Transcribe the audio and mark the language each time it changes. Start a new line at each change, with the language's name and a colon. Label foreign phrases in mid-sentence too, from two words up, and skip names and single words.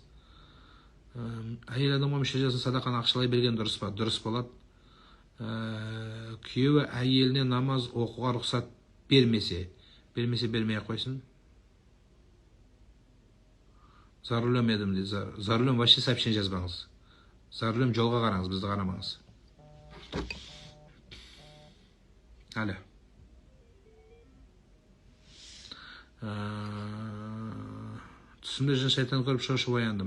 Kazakh: Әйел адамға мүше жасын садақаны ақшалай берген дұрыс па? Дұрыс болады. Күйеуі әйеліне намаз оқуға рұқсат бермесе бермей қойсын.
Russian: За рулем
Kazakh: едім дейді.
Russian: За рулем вообще сообщение жазбаңыз. За рулем
Kazakh: жолға қараңыз, бізді қарамаңыз. Әлі. Түсімде жын шайтан көріп шошып ояндым.